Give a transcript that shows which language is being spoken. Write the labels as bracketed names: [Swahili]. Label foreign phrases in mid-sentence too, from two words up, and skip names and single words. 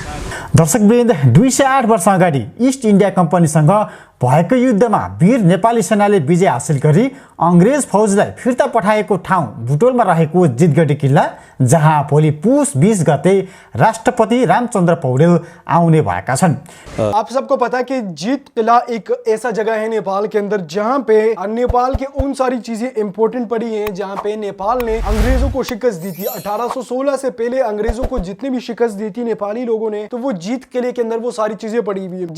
[Nepali] दर्शकवृन्द 208 वर्ष अगाडि इस्ट इन्डिया कम्पनीसँग भएको युद्धमा वीर नेपाली सेनाले विजय हासिल गरी अंग्रेज फौजलाई फिर्ता पठाएको ठाउँ बुटोलमा रहेको जितगढी किल्ला, जहाँ भोलि पुस 20 गते राष्ट्रपति रामचंद्र पौडेल आउने भएका छन्। [Hindi] आप सबको पता है कि जीत किला एक ऐसा जगह है नेपाल के अंदर जहां पे नेपाल के उन सारी चीजें इंपॉर्टेंट पड़ी हैं, जहां पे नेपाल ने अंग्रेजों को शिकस्त दी थी। 1816 से पहले अंग्रेजों को जितनी भी शिकस्त दी थी नेपाली लोगों ने, तो वो जीत किले के अंदर वो सारी चीजें पड़ी हुई है।